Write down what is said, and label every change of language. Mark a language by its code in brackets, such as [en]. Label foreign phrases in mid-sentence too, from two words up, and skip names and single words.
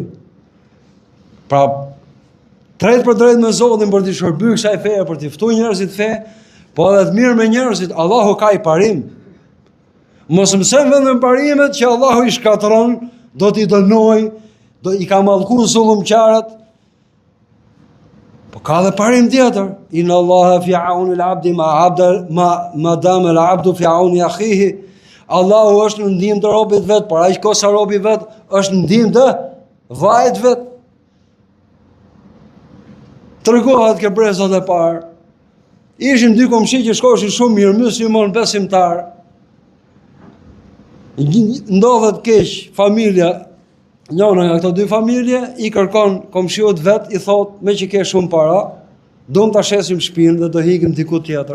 [sq] Pra drejt për drejt me Zotin për t'i shërbyer kësaj feje, për t'i ftuar njerëzit fe, po edhe të mirë me njerëzit, Allahu ka i parim. Mos mësojmë vetëm parimet që Allahu i shkatron, do t'i dënoj, do i ka mallkuar zullumqtarët. Po ka dhe parim tjetër. [ar] إن الله في عون العبد ما دام العبد في عون أخيه. [sq] Allahu është në ndihmë të robit vet, por aq kohë sa robi vet është në ndihmë të vllait vet. Tregohet ke brezat e parë. Ishin dy komshi që shkoshin shumë mirë, musliman besimtar. Ndodhet keq, familja, njëna nga këto dy familje i kërkon komshiut vet, i thot, me që ke shumë para, duam ta shesim shtëpinë dhe do hikim diku tjetër.